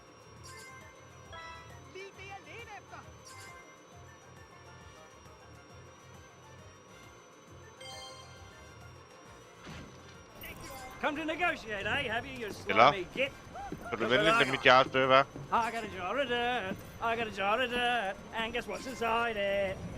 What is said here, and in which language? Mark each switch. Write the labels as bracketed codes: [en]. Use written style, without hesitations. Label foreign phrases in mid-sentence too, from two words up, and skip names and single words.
[da] Lige det, jeg ledte efter! [en] Come to negotiate, eh? Have you, you [da] Eller? [en] slimy git? [da] Kan du vende lidt mit hjerte, hva'? [en] I got a jar of dirt. I got a jar of dirt. And guess what's inside it?